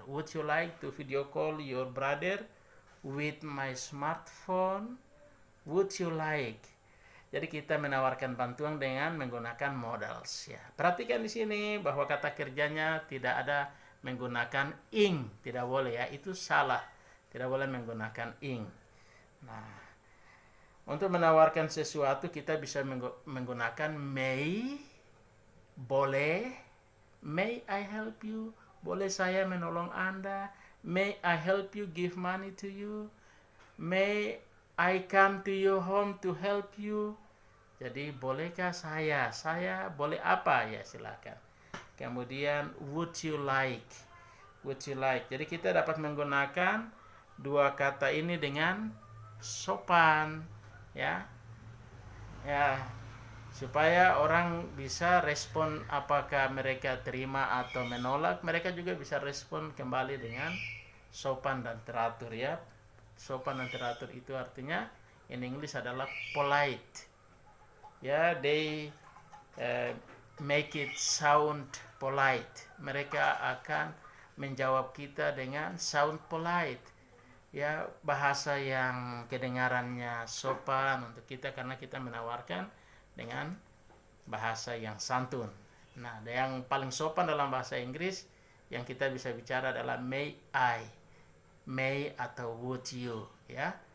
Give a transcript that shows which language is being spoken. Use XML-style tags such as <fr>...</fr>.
<en>Would you like to video call your brother with my smartphone? Would you like?</en> <id>Jadi kita menawarkan bantuan dengan menggunakan modals ya. Perhatikan di sini bahwa kata kerjanya tidak ada menggunakan ing, tidak boleh ya, itu salah. Tidak boleh menggunakan ing. Nah, untuk menawarkan sesuatu kita bisa menggunakan</id> <en>may, boleh, may I help you,</en> <id>boleh saya menolong Anda,</id> <en>may I help you give money to you, may I come to your home to help you.</en> <id>Jadi bolehkah saya boleh apa ya, silakan. Kemudian</id> <en>would you like.</en> <id>Jadi kita dapat menggunakan dua kata ini dengan sopan ya. Ya, supaya orang bisa respon apakah mereka terima atau menolak, mereka juga bisa respon kembali dengan sopan dan teratur ya. Sopan dan teratur itu artinya</id> <en>in English</en> <id>adalah polite.</id> <en>Ya, they make it sound polite.</en> <id>Mereka akan menjawab kita dengan</id> <en>sound polite.</en> <id>Ya, bahasa yang kedengarannya sopan untuk kita karena kita menawarkan dengan bahasa yang santun. Nah, yang paling sopan dalam bahasa Inggris yang kita bisa bicara adalah</id> <en>may I, may</en> <id>atau</id> <en>would you</en> <id>ya.</id>